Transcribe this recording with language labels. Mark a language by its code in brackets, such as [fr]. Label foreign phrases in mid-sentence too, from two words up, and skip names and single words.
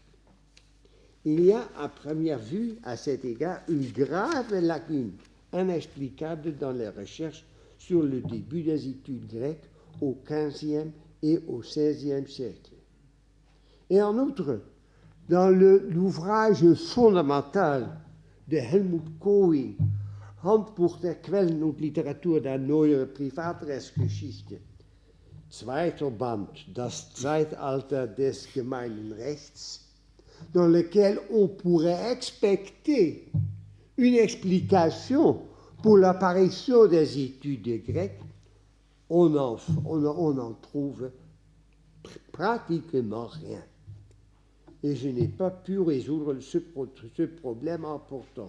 [fr] Il y a à première vue, à cet égard, une grave lacune inexplicable dans les recherches sur le début des études grecques au XVe et au XVIe siècle. Et en outre, dans l'ouvrage fondamental de Helmut Kohlin, Handbuch der Quellen und Literatur der Neueren Privatrechtsgeschichte, zweiter Band, das Zeitalter des gemeinen Rechts, dans lequel on pourrait expecter une explication pour l'apparition des études grecques, on en trouve pratiquement rien. Et je n'ai pas pu résoudre ce problème important.